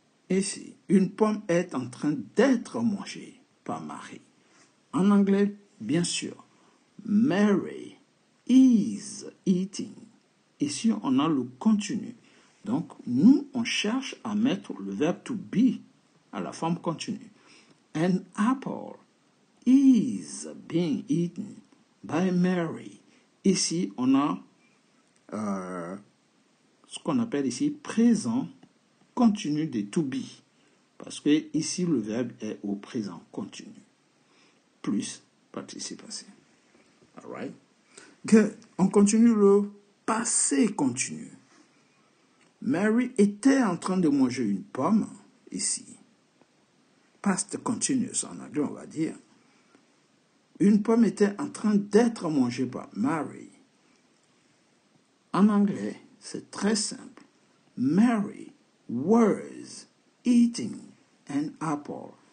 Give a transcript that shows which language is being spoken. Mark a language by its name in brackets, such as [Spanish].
[French] Ici, une pomme est en train d'être mangée par Marie. En anglais, bien sûr, Mary is eating. Ici, on a le continu. Donc, nous, on cherche à mettre le verbe to be à la forme continue. [English] An apple is being eaten by Mary. [French] Ici, on a ce qu'on appelle ici présent continu de to be. Parce que ici, le verbe est au présent continu. Plus participe passé. All right? Good. On continue le passé continu. Mary était en train de manger une pomme, ici. Past continuous en anglais, on va dire. Une pomme était en train d'être mangée par Mary. En anglais, c'est très simple. [English] Mary was eating an apple.